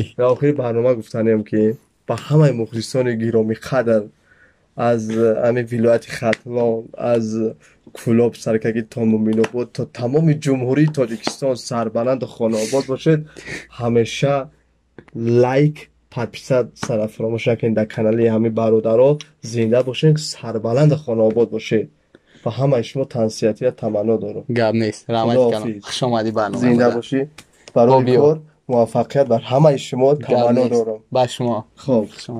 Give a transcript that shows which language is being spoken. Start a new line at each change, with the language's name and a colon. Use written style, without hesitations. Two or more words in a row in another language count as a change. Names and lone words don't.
Tajik: در آخر برنامه گفتنیم که با همه مخلصان گرامی قدر از همه ولایت ختلان از کلاب سرکگی تا مومین‌آباد تا تمام جمهوری تاجیکستان سربلند خانه‌آباد باشد همیشه لایک подписат сара фаромӯш накунед дар канали ҳамин бародаро зинда бошед сарбаланд خانه‌آباد бошед ва ҳамаи шумо тансияти ва таманно дорам гап нест раҳмат кардам хушомадӣ барнома зинда бошӣ барои кор муваффақият бар ҳамаи шумо таманно дорам ба шумо хуб